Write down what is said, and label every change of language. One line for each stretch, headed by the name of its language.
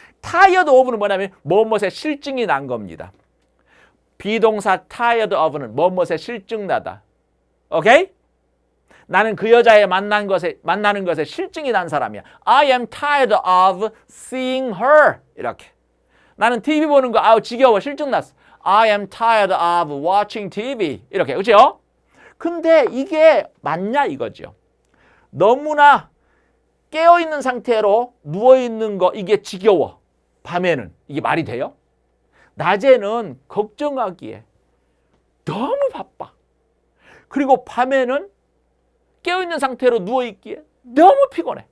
Korean: tired of는 뭐냐면 뭐뭇에 실증이 난 겁니다. 비동사 tired of는 뭐뭇에 실증나다. 오케이? 나는 그 여자에 만나는 것에 실증이 난 사람이야.
English: I am tired of seeing her.
Korean: 이렇게. 나는 TV 보는 거 아우 지겨워 실증났어.
English: I am tired of watching TV.
Korean: 이렇게. 그렇죠? 근데 이게 맞냐 이거죠. 너무나 깨어있는 상태로 누워있는 거 이게 지겨워. 밤에는 이게 말이 돼요? 낮에는 걱정하기에 너무 바빠. 그리고 밤에는 깨어있는 상태로 누워있기에 너무 피곤해.